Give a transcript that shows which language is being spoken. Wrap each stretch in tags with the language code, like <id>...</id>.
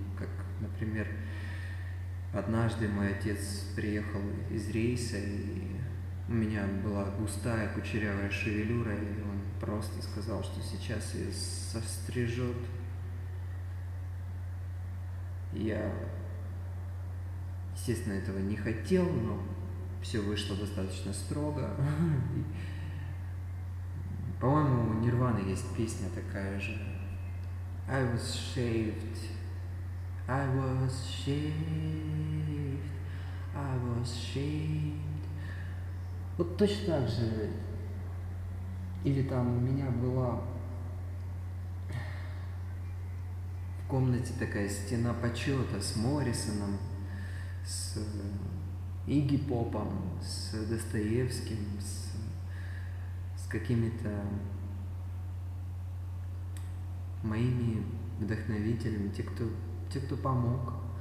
<ru>Как, например, однажды мой отец приехал из рейса, и у меня была густая кучерявая шевелюра, и он просто сказал, что сейчас ее сострижет. Я, естественно, этого не хотел, но все вышло достаточно строго. По-моему, у Нирваны есть песня такая же.</ru> <en>I was shaved, I was shaved, I was shamed.</en> <ru>Вот точно так же. Или там у меня была комнате такая стена почета с Моррисоном, с Игги Попом, с Достоевским, с какими-то моими вдохновителями, те, кто помог.</ru>